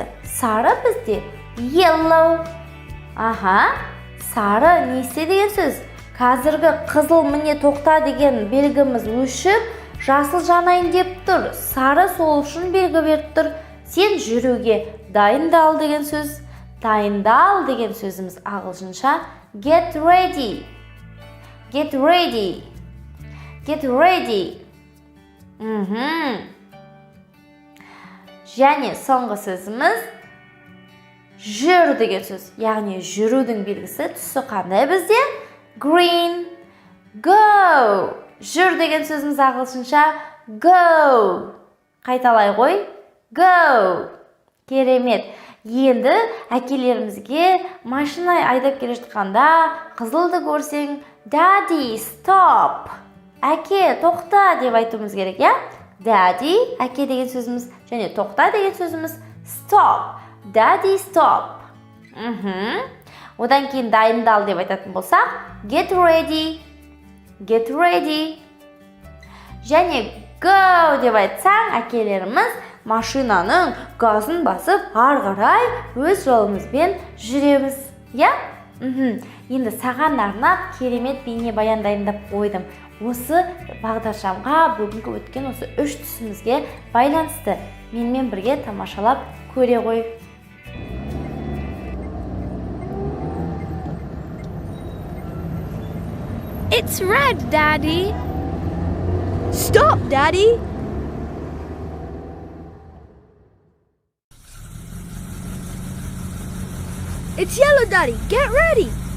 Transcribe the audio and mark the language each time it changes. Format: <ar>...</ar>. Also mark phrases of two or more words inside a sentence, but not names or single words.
<kk>Сары бізде yellow. Сары несі деген сөз? Қазіргі қызыл міне тоқта деген белгіміз өшіп, жасыл жанайын деп тұр. Сары сол үшін белгі беріп тұр. Сен жүруге дайындал деген сөз. Дайындал деген сөзіміз ағылшынша</kk> <en>get ready.</en> <kk>Және соңғы сөзіміз жүр деген сөз. Яғни жүрудің белгісі түсі қандай бізде?</kk> <en>Green. Go.</en> <kk>Жүр деген сөзіміз ағылшынша go. Қайталай қой. Go. Керемет. Енді әкелерімізге машина айдап келе жатқанда қызылды көрсең,</kk> <en>Daddy, stop.</en> <kk>Әке, тоқта деп айтуымыз керек, я? Daddy, әке деген сөзіміз, және тоқта деген сөзіміз stop.</kk> <en>Daddy, stop.</en> <kk>Одан кейін дайындал деп айтатын болсақ,</kk> <en>get ready. Get ready.</en> <kk>Және go деп айтсаң, әкелеріміз машинаның газын басып, ары-қарай өз жолымызбен жүреміз. Я? Енді саған арнап керемет бейнебаян дайындап қойдым. Осы бағдаршамға бүгінгі өткен осы 3 түсімізге байланысты менімен бірге тамашалап көре ғой.</kk> <en>It's red, Daddy. Stop, Daddy! It's yellow, Daddy. Get ready!</en>